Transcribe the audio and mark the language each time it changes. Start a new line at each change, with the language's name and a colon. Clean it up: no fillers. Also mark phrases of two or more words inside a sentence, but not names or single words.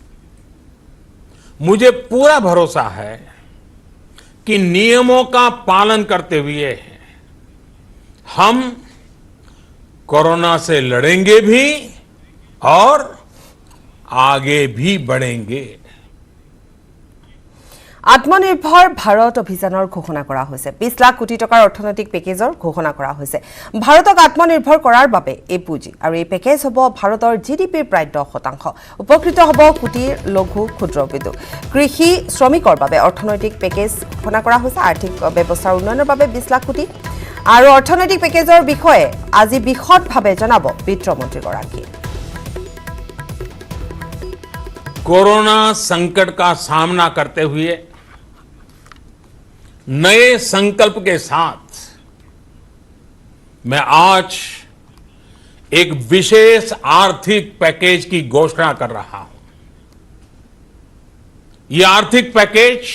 Hindi: मुझे पूरा भरोसा है कि नियमों का पालन करते हुए हम कोरोना से लड़ेंगे भी और आगे भी बढ़ेंगे
Assamese: আত্মনিৰ্ভৰ ভাৰত অভিযানৰ ঘোষণা কৰা হৈছে 20 লাখ কোটি টকাৰ অৰ্থনৈতিক পেকেজৰ ঘোষণা কৰা হৈছে ভাৰতক আত্মনিৰ্ভৰ কৰাৰ বাবে এই পুঁজি আৰু এই পেকেজ হ'ব ভাৰতৰ জিডিপিৰ প্ৰায় 10% উপকৃত হ'ব কোটি লঘু ক্ষুদ্ৰ উদ্যোগ কৃষি শ্ৰমিকৰ বাবে অৰ্থনৈতিক পেকেজ ঘোষণা কৰা হৈছে আৰ্থিক ব্যৱস্থাৰ উন্নয়নৰ বাবে 20 লাখ কোটি আৰু অৰ্থনৈতিক পেকেজৰ বিষয়ে আজি বিশদভাৱে জনাব বিত্ত মন্ত্ৰী গৰাকী
Hindi: कोरोना संकट का सामना करते हुए नए संकल्प के साथ मैं आज एक विशेष आर्थिक पैकेज की घोषणा कर रहा हूं यह आर्थिक पैकेज